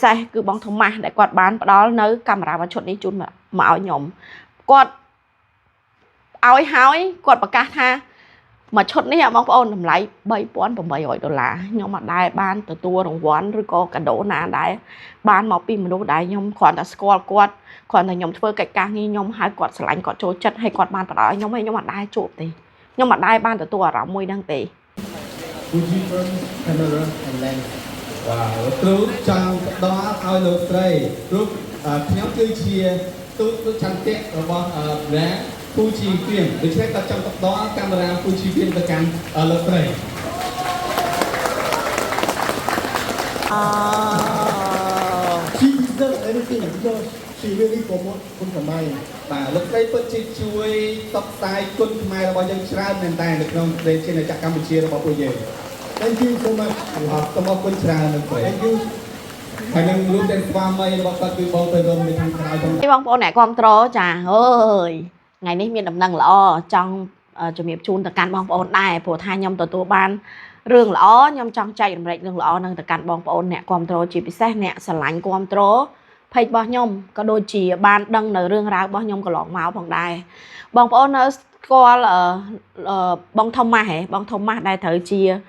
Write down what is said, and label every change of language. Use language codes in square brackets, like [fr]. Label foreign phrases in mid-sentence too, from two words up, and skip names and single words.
[km] សេសគឺបងថូម៉ាស់ដែលគាត់បានផ្ដល់នៅកាមេរ៉ាមួយឈុតនេះជូនមកឲ្យខ្ញុំគាត់ឲ្យហើយគាត់ប្រកាសថាមួយឈុតនេះបងប្អូនតម្លៃ$3,800ខ្ញុំអត់ដែលបានទទួលរង្វាន់ឬក៏កាដូណាដែរបានមកពីមនុស្សដែលខ្ញុំគ្រាន់តែស្គាល់គាត់គ្រាន់តែខ្ញុំធ្វើកិច្ចការងារខ្ញុំហើយគាត់ស្រឡាញ់គាត់ចូលចិត្តហើយគាត់បានផ្ដល់ឲ្យខ្ញុំហើយខ្ញុំអត់ដែលជួបទេខ្ញុំអត់ដែលបានទទួលអារម្មណ៍មួយហ្នឹងទេ [en] Fuji film camera and lens [km] បាទគ្រូចង់ផ្ដល់ឲ្យលោកស្រីព្រោះខ្ញុំគឺជាទូតចន្ទៈរបស់ brand Fuji film ដូច្នេះគាត់ចង់ផ្ដល់កាមេរ៉ា Fuji film ទៅកាន់លោកស្រី [en] She deserves everything because she really promote [km] គុណខ្មែរបាទលោកស្រីពិតជាជួយផ្សព្វផ្សាយគុណខ្មែររបស់យើងច្រើនមែនតើនៅក្នុងប្រទេសជាតិកម្ពុជារបស់ពួកយើង [en] Thank you so much [km] សូមអរគុណច្រើនលោកស្រី [en] Thank you [km] ហើយនឹងលោកទាំងស្វាមីរបស់គាត់គឺបងទៅរំនៅខាងក្រៅផង បងប្អូនអ្នកគ្រប់គ្រងចាអើយថ្ងៃនេះមានដំណឹងល្អចង់ជំរាបជូនទៅកាន់បងប្អូនដែរព្រោះថាខ្ញុំទទួលបានរឿងល្អខ្ញុំចង់ចែករំលែករឿងល្អនឹងទៅកាន់បងប្អូនអ្នកគ្រប់គ្រងជាពិសេសអ្នកស្រឡាញ់គ្រប់គ្រងเพจរបស់ខ្ញុំក៏ដូចជាបានដឹងនៅរឿងរ៉ាវរបស់ខ្ញុំកន្លងមកផងដែរបងប្អូននៅស្គាល់បងថូម៉ាស់ហ៎បងថូម៉ាស់ដែលត្រូវជា